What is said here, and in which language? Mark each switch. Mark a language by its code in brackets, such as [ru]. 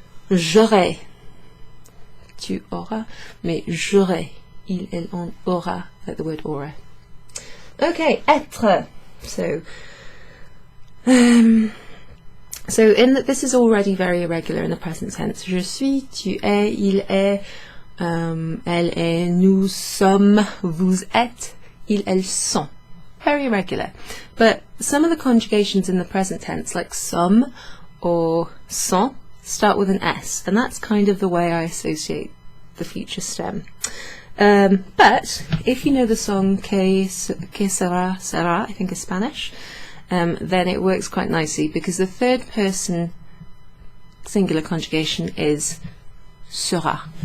[fr] J'aurais, tu auras, mais j'aurais, il, elle, on aura, [en] like the word aura. Okay, être. So this is already very irregular in the present tense. [fr] Je suis, tu es, il est, elle est, nous sommes, vous êtes, ils, elles sont. [en] Very irregular. But some of the conjugations in the present tense, like some or sont, start with an S, and that's kind of the way I associate the future stem. But if you know the song Que sera, sera, I think is Spanish, then it works quite nicely because the third person singular conjugation is sera.